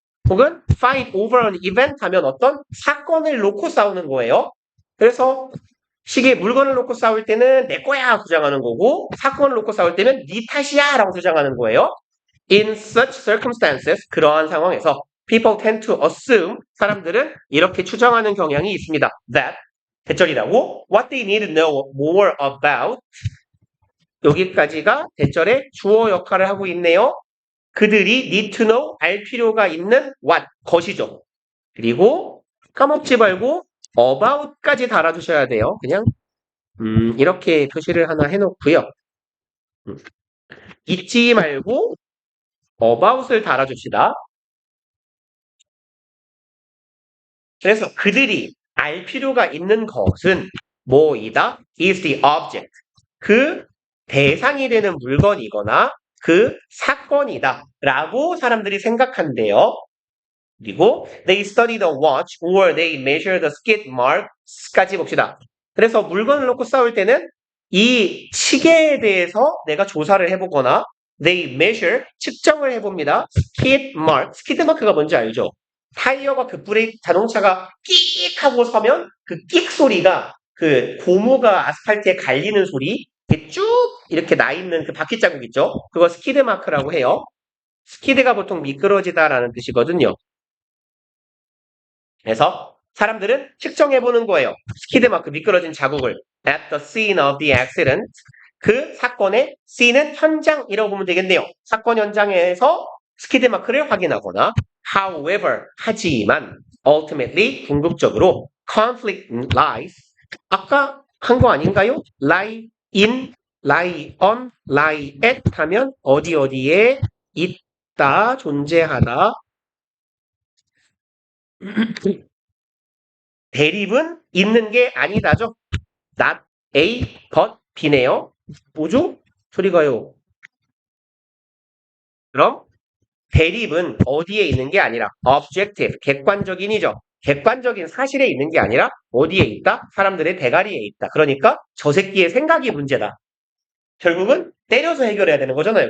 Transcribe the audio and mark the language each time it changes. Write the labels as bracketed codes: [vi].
[ko] 혹은 [en] fight over an event [ko] 하면 어떤 사건을 놓고 싸우는 거예요. 그래서 시계 물건을 놓고 싸울 때는 내 거야 주장하는 거고 사건을 놓고 싸울 때는 네 탓이야 라고 주장하는 거예요. [en] In such circumstances, [ko] 그러한 상황에서 [en] people tend to assume, [ko] 사람들은 이렇게 추정하는 경향이 있습니다. [en] That, [ko] 대절이라고 [en] what they need to know more about, [ko] 여기까지가 대절의 주어 역할을 하고 있네요. 그들이 [en] need to know, [ko] 알 필요가 있는 what, 것이죠. 그리고 까먹지 말고 about까지 달아주셔야 돼요. 그냥 이렇게 표시를 하나 해놓고요. 잊지 말고 about을 달아줍시다. 그래서 그들이 알 필요가 있는 것은 뭐이다? [en] is the object. [ko] 그 대상이 되는 물건이거나 그 사건이다. 라고 사람들이 생각한대요. 그리고 [en] they study the watch or they measure the skid marks [ko] 까지 봅시다. 그래서 물건을 놓고 싸울 때는 이 시계에 대해서 내가 조사를 해보거나 [en] they measure, [ko] 측정을 해봅니다. skid mark, skid mark가 뭔지 알죠? 타이어가 그 브레이크, 자동차가 끽 하고 서면 그 끽 소리가 그 고무가 아스팔트에 갈리는 소리, 이렇게 쭉 이렇게 나 있는 그 바퀴 자국 있죠? 그거 스키드 마크라고 해요. 스키드가 보통 미끄러지다라는 뜻이거든요. 그래서 사람들은 측정해보는 거예요. 스키드 마크 미끄러진 자국을 [en] at the scene of the accident. [ko] 그 사건의 scene은 현장이라고 보면 되겠네요. 사건 현장에서 스키드 마크를 확인하거나 [en] however, [ko] 하지만 [en] ultimately, [ko] 궁극적으로 [en] conflict lies. [ko] 아까 한 거 아닌가요? [en] lie in, lie on, lie at [ko] 하면 어디에 있다, 존재하다. 대립은 있는 게 아니다죠. [en] not A, but B [ko] 네요. 뭐죠? 소리가요. 그럼 대립은 어디에 있는 게 아니라 objective, 객관적인이죠. 객관적인 사실에 있는 게 아니라 어디에 있다? 사람들의 대가리에 있다. 그러니까 저 새끼의 생각이 문제다. 결국은 때려서 해결해야 되는 거잖아요.